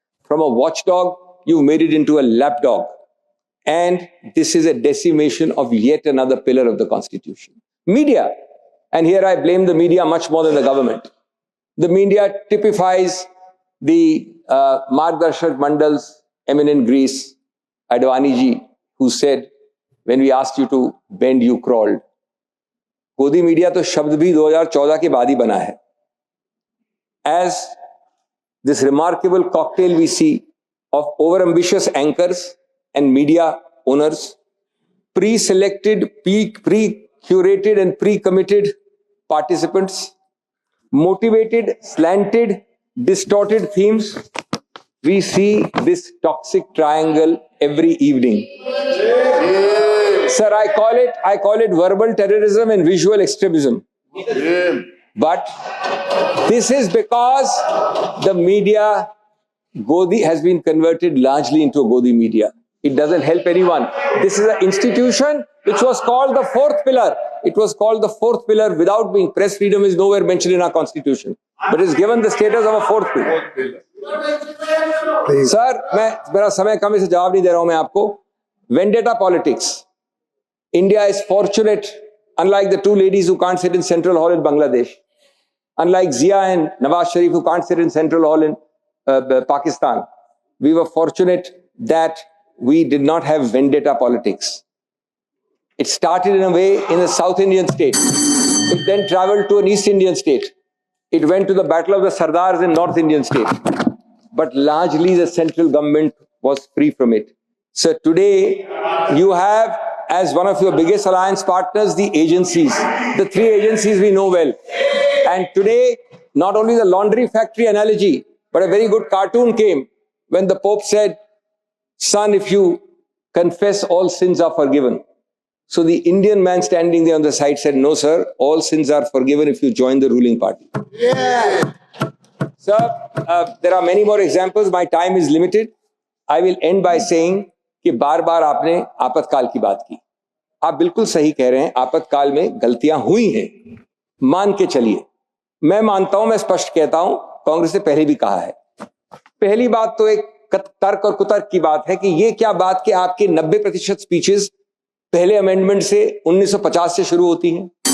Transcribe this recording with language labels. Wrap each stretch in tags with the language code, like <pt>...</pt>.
<en>From a watchdog, you've made it into a lapdog. And this is a decimation of yet another pillar of the Constitution. Media. And here I blame the media much more than the government. The media typifies the Margdarshak Mandal's eminent Greece, Advani ji, who said, when we asked you to bend, you crawled.</en> <hi>गोदी media तो शब्द भी 2014 के बाद ही बना है.</hi> <en>As this remarkable cocktail we see of overambitious anchors and media owners, pre-selected, pre-curated and pre-committed participants, motivated, slanted, distorted themes, we see this toxic triangle every evening. Sir, I call it verbal terrorism and visual extremism. But this is because the media Godi has been converted largely into a Godi media. It doesn't help anyone. This is an institution which was called the fourth pillar. It was called the fourth pillar without being. Press freedom is nowhere mentioned in our constitution, but is given the status of a fourth pillar.</en> <hi>Sir मेरा समय कम है, इसे जवाब नहीं दे रहा हूं मैं आपको.</hi> <en>Vendetta politics. India is fortunate, unlike the two ladies who can't sit in Central Hall in Bangladesh, unlike Zia and Nawaz Sharif who can't sit in Central Hall in Pakistan. We were fortunate that we did not have vendetta politics. It started in a way in a South Indian state. It then traveled to an East Indian state. It went to the Battle of the Sardars in North Indian state. But largely the central government was free from it. So today you have, as one of your biggest alliance partners, the agencies, the three agencies we know well. And today, not only the laundry factory analogy, but a very good cartoon came when the Pope said, son, if you confess, all sins are forgiven. So the Indian man standing there on the side said, no, sir, all sins are forgiven if you join the ruling party. Yeah. Sir, there are many more examples. My time is limited. I will end by saying</en> <hi>कि बार-बार आपने आपातकाल की बात की. आप बिल्कुल सही कह रहे हैं, आपातकाल में गलतियां हुई हैं. मान के चलिए. मैं मानता हूं, मैं स्पष्ट कहता हूं, कांग्रेस ने पहले भी कहा है. पहली बात तो एक तर्क और कुतर्क की बात है कि ये क्या बात कि आपके 90% स्पीचेस पहले अमेंडमेंट से 1950 से शुरू होती हैं.</hi>